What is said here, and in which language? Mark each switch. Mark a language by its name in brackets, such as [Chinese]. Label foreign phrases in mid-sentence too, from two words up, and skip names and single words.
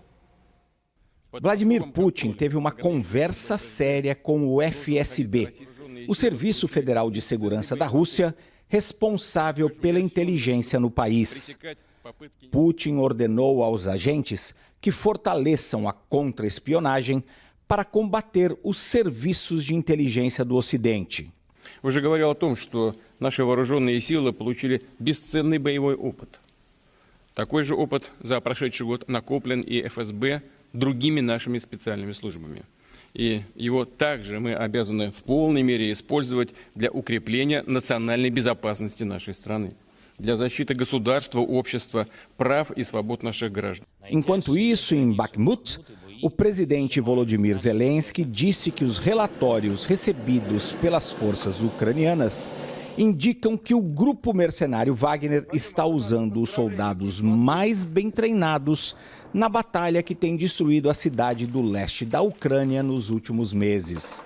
[Portuguese] Vladimir Putin teve uma conversa séria com o FSB, o Serviço Federal de Segurança da Rússia, responsável pela inteligência no país. Putin ordenou aos agentes que fortaleçam a contra-espionagem para combater os serviços de inteligência do Ocidente. [Russian] Уже говорил о том, что наши вооруженные силы получили бесценный боевой опыт. Такой же опыт за прошедший год накоплен и ФСБ другими нашими специальными службами. И его также мы обязаны в полной мере использовать для укрепления национальной безопасности нашей страны, для защиты государства, общества, прав и свобод наших граждан. [Portuguese] Enquanto isso, em Bakhmut, o presidente Volodymyr Zelensky disse que os relatórios recebidos pelas forças ucranianas indicam que o grupo mercenário Wagner está usando os soldados mais bem treinados na batalha que tem destruído a cidade do leste da Ucrânia nos últimos meses.